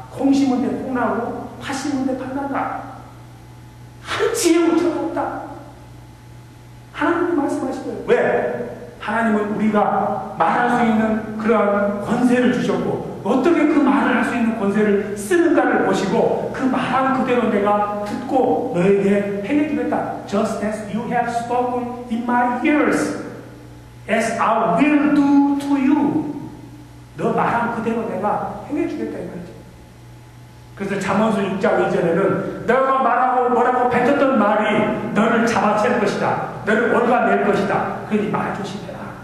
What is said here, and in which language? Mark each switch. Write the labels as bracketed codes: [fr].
[ko] 콩 심은 데 콩 나고 파 심은 데 파 난다. 한 지혜 못하가 없다. 하나님이 말씀하시고요. 왜? 하나님은 우리가 말할 수 있는 그러한 권세를 주셨고 어떻게 그 말을 할 수 있는 권세를 쓰는가를 보시고 그 말한 그대로 내가 듣고 너에게 행해주겠다. [en] Just as you have spoken in my ears, as I will do to you. [ko] 너 말한 그대로 내가 행해주겠다 이 말이죠. 그래서 잠언서 6장 2절에는 너가 말하고 뭐라고 뱉었던 말이 너를 잡아챌 것이다. 너를 올가낼 것이다. 그러니 말 조심해라.